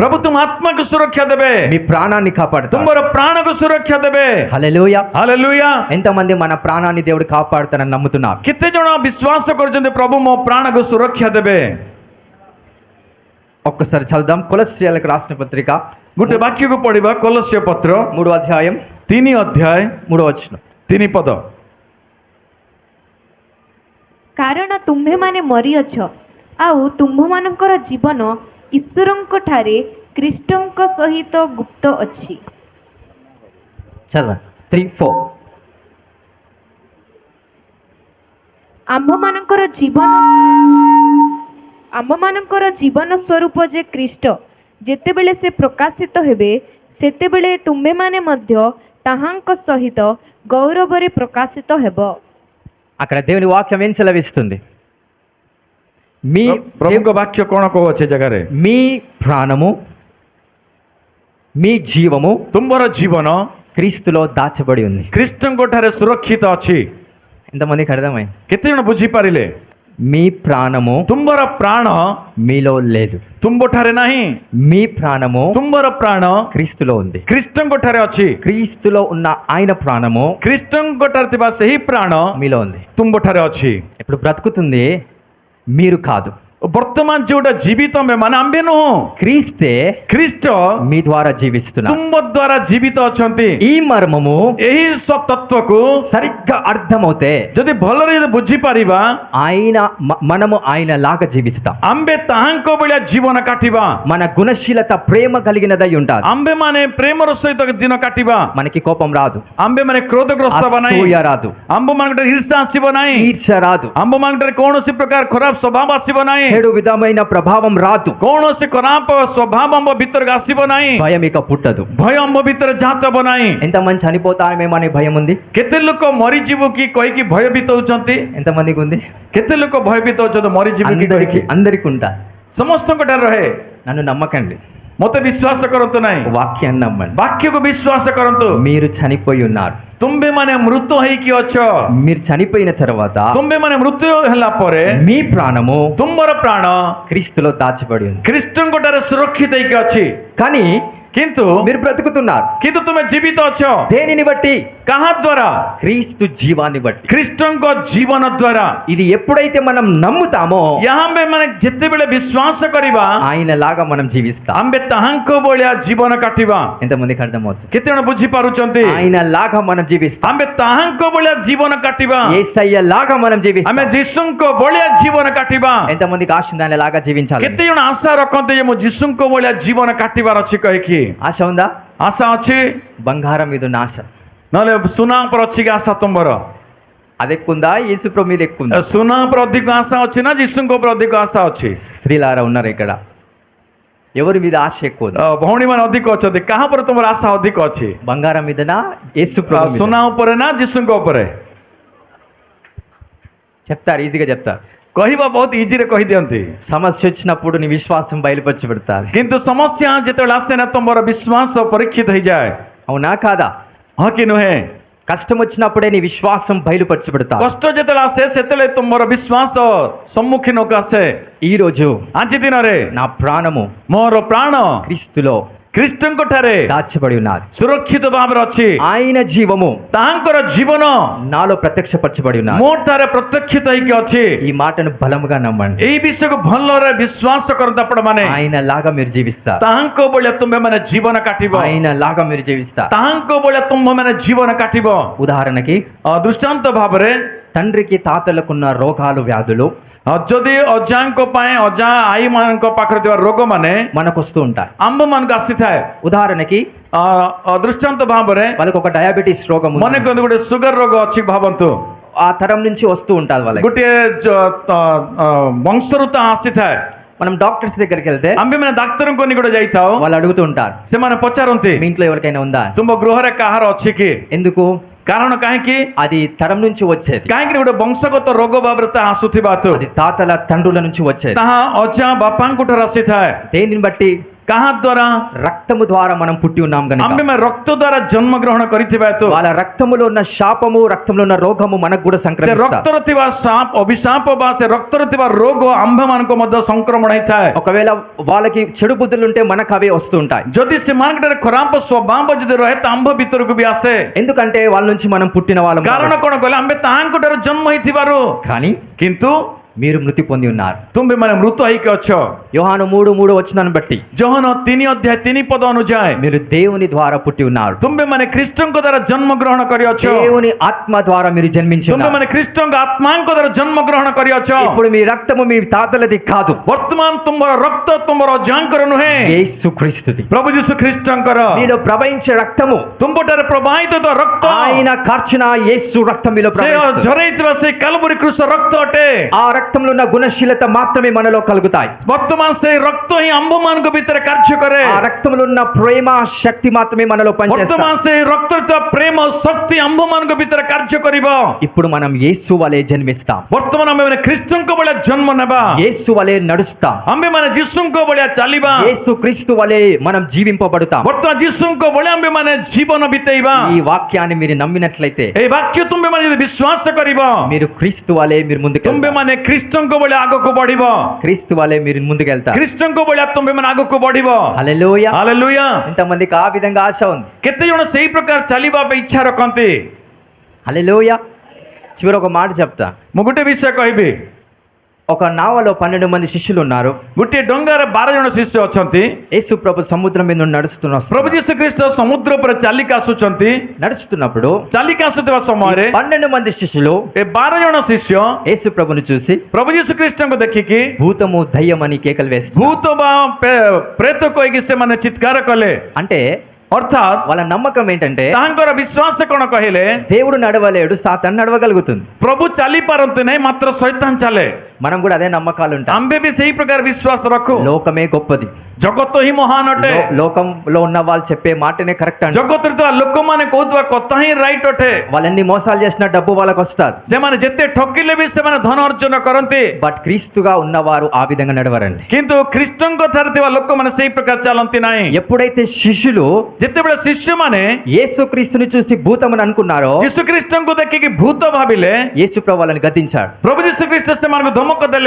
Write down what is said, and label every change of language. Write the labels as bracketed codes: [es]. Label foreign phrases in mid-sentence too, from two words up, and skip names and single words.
[or] ପ୍ରଭୁ ତୁମ ଆତ୍ମାକୁ ସୁରକ୍ଷା ଦେବେ. [te] మీ ప్రాణాన్ని కాపాడుతాడు. [or] ତୁମର ପ୍ରାଣକୁ ସୁରକ୍ଷା ଦେବେ. [te] హల్లెలూయా. [or] ହାଲେଲୁୟା. [te] ఎంతమంది మన ప్రాణాన్ని దేవుడు కాపాడుతానని నమ్ముతున్నారు? [or] କେତେ ଜଣ ବିଶ୍ୱାସ କରୁଛନ୍ତି ପ୍ରଭୁ ମୋ ପ୍ରାଣକୁ ସୁରକ୍ଷା ଦେବେ? [te] ఒక్కసారి చదువుదాం. కొలస్సీయులకు రాసిన పత్రిక [or] ଗୋଟେ ବାକ୍ୟକୁ ପଢିବା. କଲୋସ୍ୟ ପତ୍ର [te] 3వ అధ్యాయం [or] 3 ଅଧ୍ୟାୟ [te] 3వ వచనం. [or] 3 ପଦ. କାରଣ ତୁମ୍ଭେମାନେ ମରିଅଛ, ଆଉ ତୁମ୍ଭମାନଙ୍କର ଜୀବନ ଈଶ୍ୱରଙ୍କ ଠାରେ ଖ୍ରୀଷ୍ଟଙ୍କ ସହିତ ଗୁପ୍ତ ଅଛି। [te] చదవండి. 3-4. [or] ଆମ୍ଭମାନଙ୍କର ଜୀବନ ସ୍ୱରୂପ ଯେ ଖ୍ରୀଷ୍ଟ, ଯେତେବେଳେ ସେ ପ୍ରକାଶିତ ହେବେ, ସେତେବେଳେ ତୁମ୍ଭେମାନେ ମଧ୍ୟ ତାହାଙ୍କ ସହିତ ଗୌରବରେ ପ୍ରକାଶିତ ହେବ। [te] అక్కడ దేవుని వాక్యం ఏం సెలవిస్తుంది? మీ [or] ପ୍ରଭୁଙ୍କ ବାକ୍ୟ କ'ଣ କହୁଅଛି ଏ ଜାଗାରେ? [te] మీ ప్రాణము, మీ జీవము [or] ତୁମର ଜୀବନ [te] క్రీస్తులో దాచబడి ఉంది. [or] ଖ୍ରୀଷ୍ଟଙ୍କ ଠାରେ ସୁରକ୍ଷିତ ଅଛି. [te] ఎంతమందికి అర్థమైంది? [or] କେତେ ଜଣ ବୁଝିପାରିଲେ? [te] మీ ప్రాణము [or] ତୁମର ପ୍ରାଣ [te] మీలో లేదు. [or] ତୁମ୍ଭ ଠାରେ ନାହିଁ. [te] మీ ప్రాణము [or] ତୁମର ପ୍ରାଣ [te] క్రీస్తులో ఉంది. [or] ଖ୍ରୀଷ୍ଟଙ୍କ ଠାରେ ଅଛି. [te] క్రీస్తులో ఉన్న ఆయన ప్రాణము [or] ଖ୍ରୀଷ୍ଟଙ୍କ ଠାରେ ଥିବା ସେହି ପ୍ରାଣ [te] మీలో ఉంది. [or] ତୁମ୍ଭ ଠାରେ ଅଛି. [te] ఇప్పుడు బ్రతుకుతుంది మీరు కాదు. [or] ବର୍ତ୍ତମାନ ଯୋଉଟା ଜୀବିତ ମାନେ ଆମ୍ଭେ ନୁହଁ, [te] క్రీస్తే [or] ଖ୍ରୀଷ୍ଟ [te] మీ ద్వారా జీవిస్తున్నారు. [or] ତୁମ୍ଭ ଦ୍ୱାରା ଜୀବିତ ଅଛନ୍ତି. [te] ఈ మర్మము [or] ଏହି ତତ୍ତ୍ୱକୁ [te] సరిగ్గా అర్థమవుతే [or] ଯଦି ଭଲରେ ଯଦି ବୁଝିପାରିବା, [te] మనము ఆయన లాగా జీవిస్తాం. [or] ଆମ୍ଭେ ତାହାଙ୍କ ଭଳିଆ ଜୀବନ କାଟିବା. [te] మన గుణశీలత ప్రేమ కలిగినదై ఉంటాది. [or] ଆମ୍ଭେ ମାନେ ପ୍ରେମର ସହିତ ଦିନ କାଟିବା. [te] మనకి కోపం రాదు, [or] ଆମ୍ଭେ ମାନେ କ୍ରୋଧଗ୍ରସ୍ତ ହେବା ନାହିଁ. [te] అసూయ రాదు, [or] ଆମ୍ଭ ମାନଙ୍କଠାରେ ଈର୍ଷା ଆସିବ ନାହିଁ. [te] ఈర్ష్య రాదు, [or] ଆମ୍ଭ ମାନଙ୍କଠାରେ କୌଣସି ପ୍ରକାର ଖରାପ ସ୍ୱଭାବ ଆସିବ ନାହିଁ. [te] చెడు విధమైన ప్రభావం రాదు, [or] କୌଣସି ଖରାପ ସ୍ୱଭାବ ଆମ୍ଭ ଭିତରକୁ ଆସିବ ନାହିଁ. [te] భయం ఇక పుట్టదు. [or] ଭୟ ଆମ୍ଭ ଭିତରେ ଜାତ ହେବ ନାହିଁ. [te] ఎంతమంది చనిపోతామేమనే భయం ఉంది? [or] କେତେ ଲୋକ ମରିଯିବୁ କି କହିକି ଭୟଭୀତ ହଉଛନ୍ତି? [te] ఎంతమందికి ఉంది? [or] କେତେ ଲୋକ ଭୟଭୀତ ହଉଛନ୍ତି ମରିଯିବୁ କି କହିକି? [te] అందరికి ఉంటా. [or] ସମସ୍ତଙ୍କ ଠାରେ ରହେ. [te] నన్ను నమ్మకండి, [or] ମତେ ବିଶ୍ୱାସ କରନ୍ତୁ ନାହିଁ, [te] వాక్యాన్ని నమ్మండి. [or] ବାକ୍ୟକୁ ବିଶ୍ୱାସ କରନ୍ତୁ. [te] మీరు చనిపోయి ఉన్నారు. [or] ତୁମ୍ଭେ ମାନେ ମୃତ ହେଇକି ଅଛ. [te] మీరు చనిపోయిన తర్వాత [or] ତୁମ୍ଭେ ମାନେ ମୃତ୍ୟୁ ହେଲା ପରେ [te] మీ ప్రాణము [or] ତୁମର ପ୍ରାଣ [te] క్రీస్తులో దాచబడి ఉంది. [or] ଖ୍ରୀଷ୍ଟଙ୍କ ଠାରେ ସୁରକ୍ଷିତ ହେଇକି ଅଛି. [te] కానీ [or] କିନ୍ତୁ [te] మీరు బ్రతుకుతున్నారు. [or] କିନ୍ତୁ ତୁମେ ଜୀବିତ ଅଛ [te] దేనిని బట్టి? [or] କାହା ଦ୍ୱାରା? [te] క్రీస్తు జీవాన్ని బట్టి. [or] ଖ୍ରୀଷ୍ଟଙ୍କ ଜୀବନ ଦ୍ୱାରା. [te] ఇది ఎప్పుడైతే మనం నమ్ముతామో [or] ଆମ୍ଭେ ମାନେ ଯେତେବେଳେ ବିଶ୍ୱାସ କରିବା, [te] ఆయన లాగా మనం జీవిస్తాం. [or] ଆମ୍ଭେ ତାହାଙ୍କ ଭଳିଆ ଜୀବନ କାଟିବା. [te] ఎంతమందికి అర్థమవుతుంది? [or] କେତେ ଜଣ ବୁଝିପାରୁଛନ୍ତି? [te] ఆయన లాగా మనం జీవిస్తాం. [or] ଆମ୍ଭେ ତାହାଙ୍କ ଭଳିଆ ଜୀବନ କାଟିବା. [te] యేసయ్య లాగా మనం జీవిస్తాం. [or] ଆମେ ଯୀଶୁଙ୍କ ଭଳିଆ ଜୀବନ କାଟିବା. [te] ఎంతమందికి ఆశ ఉంది ఆయన లాగా జీవించాలి? [or] କେତେ ଜଣ ଆଶା ରଖନ୍ତି ଯେ ମୁଁ ଯୀଶୁଙ୍କ ଭଳିଆ ଜୀବନ କାଟିବାର ଅଛି କହିକି? [te] ఆశ ఉందా? [or] ଆଶା ଅଛି? [te] బంగారం మీద ఉన్న ఆశ. [or] ନହେଲେ ସୁନା ଉପରେ ଅଛି କି ଆଶା ତୁମର? [te] అది ఎక్కువ ఉందా? యేసు ప్రభు మీద ఎక్కువ ఉందా? [or] ସୁନା ଉପରେ ଅଧିକ ଆଶା ଅଛି ନା ଯୀଶୁଙ୍କ ଉପରେ ଅଧିକ ଆଶା ଅଛି? [te] స్త్రీలారా ఉన్నారు ఇక్కడ. ఎవరి మీద ఆశ ఎక్కువ ఉంది? [or] ଭଉଣୀ ମାନେ ଅଧିକ ଅଛନ୍ତି. କାହା ଉପରେ ତୁମର ଆଶା ଅଧିକ ଅଛି? [te] బంగారం మీదనా యేసు ప్రభు మీద? [or] ସୁନା ଉପରେ ନା ଯୀଶୁଙ୍କ ଉପରେ? [te] చెప్తారు, ఈజీగా చెప్తారు. [or] କହିବା ବହୁତ ଇଜିରେ କହିଦିଅନ୍ତି, [te] సమస్య వచ్చినప్పుడు నీ విశ్వాసం బయలుపరిచి పెడతారు. [or] କିନ୍ତୁ ସମସ୍ୟା ଯେତେବେଳେ ଆସେ ନା ତୁମର ବିଶ୍ୱାସ ପରୀକ୍ଷିତ ହେଇଯାଏ. [te] అవునా కాదా? [or] ହଁ କି ନୁହେଁ? [te] కష్టం వచ్చినప్పుడే నీ విశ్వాసం బయలుపరిచి పెడతారు. [or] କଷ୍ଟ ଯେତେବେଳେ ଆସେ ସେତେବେଳେ ତୁମର ବିଶ୍ୱାସ ସମ୍ମୁଖୀନକୁ ଆସେ. [te] ఈ రోజు [or] ଆଜି ଦିନରେ [te] నా ప్రాణము [or] ମୋର ପ୍ରାଣ [te] క్రీస్తులో [or] ଖ୍ରୀଷ୍ଟଙ୍କ ଠାରେ [te] దాచబడి ఉన్నది. [or] ସୁରକ୍ଷିତ ଭାବରେ ଅଛି. [te] ఆయన జీవము [or] ତାହାଙ୍କର ଜୀବନ [te] నాలో ప్రత్యక్షపరచబడి ఉన్నది. [or] ମୋ ଠାରେ ପ୍ରତ୍ୟକ୍ଷିତ ହେଇକି ଅଛି. [te] ఈ మాటను బలముగా నమ్మండి. [or] ଏଇ ବିଷୟକୁ ଭଲରେ ବିଶ୍ୱାସ କରନ୍ତୁ ଆପଣ ମାନେ. [te] ఆయన లాగా మీరు జీవిస్తారు. [or] ତାହାଙ୍କ ଭଳିଆ ତୁମେ ମାନେ ଜୀବନ କାଟିବ. [te] ఆయన లాగా మీరు జీవిస్తారు. [or] ତାହାଙ୍କ ଭଳିଆ ତୁମେ ମାନେ ଜୀବନ କାଟିବ. [te] ఉదాహరణకి [or] ଦୃଷ୍ଟାନ୍ତ ଭାବରେ [te] తండ్రికి తాతలకున్న రోగాలు వ్యాధులు [or] ଯଦି ଅଜାଙ୍କ ପାଇଁ ଅଜା ଆଈ ମାନଙ୍କ ପାଖରେ ଥିବା ରୋଗ ମାନେ [te] మనకు వస్తూ ఉంటాయి. [or] ଆମ୍ଭ ମାନଙ୍କୁ ଆସିଥାଏ. [te] ఉదాహరణకి [or] ଦୃଷ୍ଟାନ୍ତ ଭାବରେ [te] వాళ్ళకి ఒక డయాబెటీస్ రోగం ఉంది. [or] ମନେ କରନ୍ତୁ ଗୋଟେ ସୁଗର ରୋଗ ଅଛି ଭାବନ୍ତୁ. [te] ఆ తరం నుంచి వస్తూ ఉంటుంది వాళ్ళకి. [or] ଗୋଟିଏ ବଂଶରୁ ତା ଆସିଥାଏ. [te] మనం డాక్టర్స్ దగ్గరికి వెళ్తే [or] ଆମ୍ଭେ ମାନେ ଡାକ୍ତରଙ୍କ ନିକଟ ଯାଇଥାଉ. [te] వాళ్ళు అడుగుతూ ఉంటారు, [or] ସେମାନେ ପଚାରନ୍ତି [te] మీ ఇంట్లో ఎవరికైనా ఉందా? [or] ତୁମ ଗୃହରେ କାହାର ଅଛି କି? [te] ఎందుకు? [or] କାରଣ କାହିଁକି? [te] అది తరం నుంచి వచ్చేది. [or] କାହିଁକି ଗୋଟେ ବଂଶଗତ ରୋଗ ଭାବରେ ତାହା ଆସୁଥିବା [te] అది తాతల తండ్రుల నుంచి వచ్చేది. [or] ତାହା ଅଜା ବାପାଙ୍କ ଠାରୁ ଆସିଥାଏ. [te] దేనిని బట్టి? [or] କାହା ଦ୍ୱାରା [te] రక్తము ద్వారా మనం పుట్టి ఉన్నాం గనుక [or] ଆମ୍ଭେମାନେ ରକ୍ତ ଦ୍ୱାରା ଜନ୍ମ ଗ୍ରହଣ କରିଥିବା ହେତୁ [te] వాళ్ళ రక్తములో ఉన్న శాపము రక్తంలో ఉన్న రోగము మనకు కూడా [or] ସେ [te] సంక్రమిస్తాయి. [or] ରକ୍ତରେ ଥିବା ଅଭିଶାପ ବା ସେ ରକ୍ତରେ ଥିବା ରୋଗ ଆମ୍ଭମାନଙ୍କୁ ମଧ୍ୟ ସଂକ୍ରମଣ ହେଇଥାଏ. [te] ఒకవేళ వాళ్ళకి చెడు బుద్ధులు ఉంటే మనకు అవే వస్తుంటాయి. [or] ଯଦି ସେମାନଙ୍କଠାରେ ଖରାପ ସ୍ୱଭାବ ଯଦି ରହେ ତ ଆମ୍ଭ ଭିତରକୁ ବି ଆସେ. [te] ఎందుకంటే వాళ్ళ నుంచి మనం పుట్టిన వాళ్ళం [or] କାରଣ [te] కాబట్టి. [or] କଣ କହିଲେ ଆମ୍ଭେ ତାହାଙ୍କଠାରୁ ଜନ୍ମ ହେଇଥିବାରୁ [te] కానీ [or] କିନ୍ତୁ [te] మీరు మృతి పొంది ఉన్నారు. [or] ତୁମ୍ଭେମାନେ ମୃତ ହେଇକି ଅଛ. [te] యోహాను 3:3 వచనాన్ని బట్టి [or] ଜହନ 3:3 ଅନୁଯାୟୀ [te] మీరు దేవుని ద్వారా పుట్టి ఉన్నారు. [or] ତୁମ୍ଭେମାନେ ଖ୍ରୀଷ୍ଟଙ୍କ ଦ୍ୱାରା ଜନ୍ମ ଗ୍ରହଣ କରିଅଛ. [te] దేవుని ఆత్మ ద్వారా మీరు జన్మించి ఉన్నారు. [or] ତୁମ୍ଭେମାନେ ଖ୍ରୀଷ୍ଟଙ୍କ ଆତ୍ମାଙ୍କ ଦ୍ୱାରା ଜନ୍ମ ଗ୍ରହଣ କରିଅଛ. [te] ఇప్పుడు మీ రక్తము మీ తాతలది కాదు, [or] ବର୍ତ୍ତମାନ ତୁମର ରକ୍ତ ତୁମର ଅଜାଙ୍କର ନୁହେଁ, [te] యేసుక్రీస్తుది. [or] ପ୍ରଭୁ ଯୀଶୁ ଖ୍ରୀଷ୍ଟଙ୍କର. [te] మీలో ప్రవహించే రక్తము [or] ତୁମ୍ଭଠାରେ ପ୍ରବାହିତ ହେଉଥିବା ରକ୍ତ [te] ఆయన కార్చిన యేసు రక్తం మీలో [or] ସେ [te] ప్రవహిస్తుంది. [or] ଝରେଇଥିବା ସେ କାଲବରୀ କୃଷ୍ଣ ରକ୍ତ ଅଟେ. [te] ఆ రక్తంలో ఉన్న గుణశీలత మాత్రమే మనలో కలుగుతాయి. [or] ବର୍ତ୍ତମାନ ସେ ରକ୍ତ ହିଁ ଆମ୍ଭମାନଙ୍କ ଭିତରେ କାର୍ଯ୍ୟ କରେ. [te] ఆ రక్తంలో ఉన్న ప్రేమ శక్తి మాత్రమే మనలో పనిచేస్తాయి. [or] ବର୍ତ୍ତମାନ ସେ ରକ୍ତରେ ଥିବା ପ୍ରେମ ଶକ୍ତି ଆମ୍ଭମାନଙ୍କ ଭିତରେ କାର୍ଯ୍ୟ କରିବ. [te] ఇప్పుడు మనం యేసు వలె జన్మిస్తాం, [or] ବର୍ତ୍ତମାନ ଆମ୍ଭେମାନେ ଖ୍ରୀଷ୍ଟଙ୍କ ଭଳିଆ ଜନ୍ମ ନେବା. [te] యేసు వలె నడుస్తాం, [or] ଆମ୍ଭେମାନେ ଯୀଶୁଙ୍କ ଭଳିଆ ଚାଲିବା. [te] యేసు క్రీస్తు వలె మనం జీవింపబడతాం. [or] ବର୍ତ୍ତମାନ ଯୀଶୁଙ୍କ ଭଳିଆ ଆମ୍ଭେମାନେ ଜୀବନ ବିତେଇବା. [te] ఈ వాక్యాన్ని మీరు నమ్మినట్లయితే [or] ଏହି ବାକ୍ୟ ତୁମ୍ଭେମାନେ ଯଦି ବିଶ୍ୱାସ କରିବ [te] మీరు క్రీస్తు వలె మీరు ముందుకు [or] ତୁମ୍ଭେମାନେ ଖ୍ରୀଷ୍ଟଙ୍କ ଭଳିଆ ଆଗକୁ ବଢିବ. [te] క్రీస్తు వలె మీరు ముందుకెళ్తారు. [or] ଖ୍ରୀଷ୍ଟଙ୍କ ଭଳିଆ ତୁମ୍ଭେମାନେ ଆଗକୁ ବଢିବ. [te] హల్లెలూయా. [or] ହାଲେଲୁୟା. [te] ఇంతమందికి ఆ విధంగా ఆశ ఉంది. [or] କେତେ ଜଣ ସେଇ ପ୍ରକାର ଚାଲିବା ପାଇଁ ଇଚ୍ଛା ରଖନ୍ତି? [te] హల్లెలూయా. చివరి ఒక మాట చెప్తా. [or] ମୁଁ ଗୋଟେ ବିଷୟ କହିବି. [te] ఒక నావలో 12 మంది శిష్యులు ఉన్నారు. [or] ଗୋଟିଏ ଡଙ୍ଗାରେ 12 ଜଣ ଶିଷ୍ୟ ଅଛନ୍ତି. [te] యేసు ప్రభు సముద్రం మీద నుండి నడుస్తున్నారు. [or] ପ୍ରଭୁ ଯୀଶୁ ଖ୍ରୀଷ୍ଟ ସମୁଦ୍ର ଉପରେ ଚାଲିକି ଆସୁଛନ୍ତି. [te] నడుస్తున్నప్పుడు [or] ଚାଲିକି ଆସୁଥିବା ସମୟରେ [te] 12 మంది శిష్యులు [or] ଏ 12 ଜଣ ଶିଷ୍ୟ [te] యేసు ప్రభుని చూసి [or] ପ୍ରଭୁ ଯୀଶୁ ଖ୍ରୀଷ୍ଟଙ୍କୁ ଦେଖିକି [te] భూతము దయ్యమని కేకలు వేస్తారు. [or] ଭୂତ ବା ପ୍ରେତ କହିକି ସେମାନେ ଚିତ୍କାର କଲେ. [te] అంటే [or] ଅର୍ଥାତ୍ [te] వాళ్ళ నమ్మకం ఏంటంటే [or] ତାଙ୍କର ବିଶ୍ୱାସ କଣ କହିଲେ? [te] దేవుడు నడవలేడు, సాతాను నడవగలుగుతుంది. [or] ପ୍ରଭୁ ଚାଲି ପାରନ୍ତି ନାହିଁ, ମାତ୍ର ଶୈତାନ ଚାଲେ. [te] మనం కూడా అదే నమ్మకాలు ఉంటాయి. [or] ଆମ୍ଭେ ବି ସେଇ ପ୍ରକାର ବିଶ୍ୱାସ ରଖୁ. [te] లోకమే గొప్పది. [or] ଜଗତ ହିଁ ମହାନ ଅଟେ. [te] లోకంలో ఉన్న వాళ్ళు చెప్పే మాటనే కరెక్ట్ అంట. [or] ଜଗତରେ ଥିବା ଲୋକମାନେ କହୁଥିବା କଥା ହିଁ ରାଇଟ୍ ଅଟେ. [te] వాళ్ళు ఎన్ని మోసాలు చేసినా డబ్బు వాళ్ళకి వస్తుంది. [or] ସେମାନେ ଯେତେ ଠକିଲେ ବି ସେମାନେ ଧନ ଅର୍ଜନ କରନ୍ତି. [te] బట్ క్రీస్తుగా ఉన్నవారు ఆ విధంగా నడవరండి. [or] କିନ୍ତୁ ଖ୍ରୀଷ୍ଟଙ୍କ ଠାରେ ଥିବା ଲୋକମାନେ ସେଇ ପ୍ରକାର ଚାଲନ୍ତି ନାହିଁ. [te] ఎప్పుడైతే శిష్యులు [or] ଯେତେବେଳେ ଶିଷ୍ୟମାନେ [te] యేసు క్రీస్తుని చూసి భూతమని అనుకున్నారో [or] ଯୀଶୁ ଖ୍ରୀଷ୍ଟଙ୍କୁ ଦେଖିକି ଭୂତ ଭାବିଲେ, [te] యేసు ప్రభు వాళ్ళని గద్దించాడు. [or] ପ୍ରଭୁ ଯୀଶୁ ଖ୍ରୀଷ୍ଟ ସେମାନଙ୍କୁ ଧମକ ଦେଲେ,